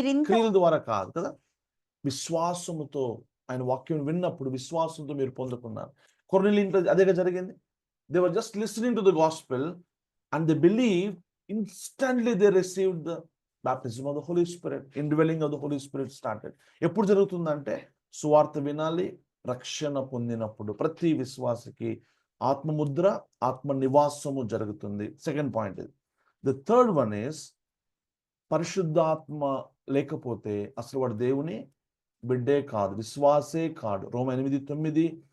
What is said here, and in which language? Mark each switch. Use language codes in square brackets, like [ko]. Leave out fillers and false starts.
[te] క్రియల ద్వారా కాదు కదా, విశ్వాసముతో. ఆయన వాక్యం విన్నప్పుడు విశ్వాసంతో మీరు పొందుకున్నారు. కొర్నేలియు ఇంట్లో అదేగా జరిగింది. [en] They were just listening to the gospel and they believed. Instantly they received the baptism of the Holy Spirit. Indwelling of the Holy Spirit started. [te] ఎప్పుడు జరుగుతుందంటే సువార్త వినాలి, రక్షణ పొందినప్పుడు ప్రతి విశ్వాసకి ఆత్మముద్ర, ఆత్మ నివాసము జరుగుతుంది. సెకండ్ పాయింట్ ఇది. [en] the third one is [te] పరిశుద్ధాత్మ లేకపోతే అసలు వాడు దేవుని బిడ్డే కాదు, విశ్వాసే కాడు. రోమా 8:9.